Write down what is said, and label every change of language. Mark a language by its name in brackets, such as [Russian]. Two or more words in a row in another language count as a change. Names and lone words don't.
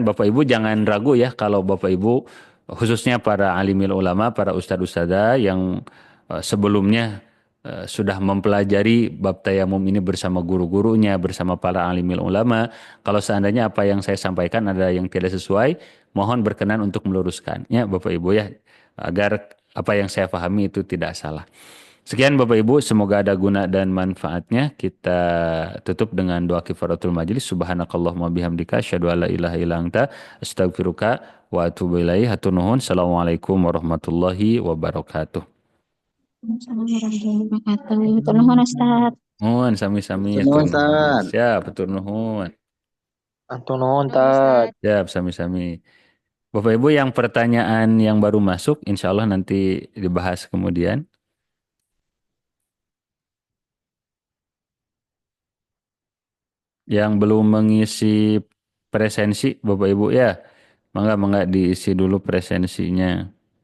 [Indonesian] Bapak Ibu jangan ragu ya kalau Bapak Ibu khususnya para [Arabic] عالم العلماء, [Indonesian] para ustadz ustadzah yang sebelumnya sudah mempelajari bab tayamum ini bersama guru-gurunya, bersama para [Arabic] عالم العلماء. [Indonesian] Kalau seandainya apa yang saya sampaikan ada yang tidak sesuai, mohon berkenan untuk meluruskan ya Bapak Ibu ya, agar apa yang saya pahami itu tidak salah. Sekian Bapak Ibu, semoga ada guna dan manfaatnya. Kita tutup dengan doa kifaratul majelis. [Arabic] سبحانك اللهم وبحمدك أشهد أن لا إله إلا أنت أستغفرك وأتوب إليك. [Sundanese] Hatur nuhun. [Arabic] السلام عليكم ورحمة الله وبركاته. السلام عليكم ورحمة الله وبركاته. [Sundanese] Tur nuhun Ustaz. Nuhun sami-sami Atur hatur nuhun, nuhun. Tan. Siap, hatur nuhun. Atur nuhun, Tan. Siap, sami-sami. [Indonesian] Bapak Ibu yang pertanyaan yang baru masuk, insya Allah nanti dibahas kemudian. Yang belum mengisi presensi Bapak Ibu ya, mangga diisi dulu presensinya.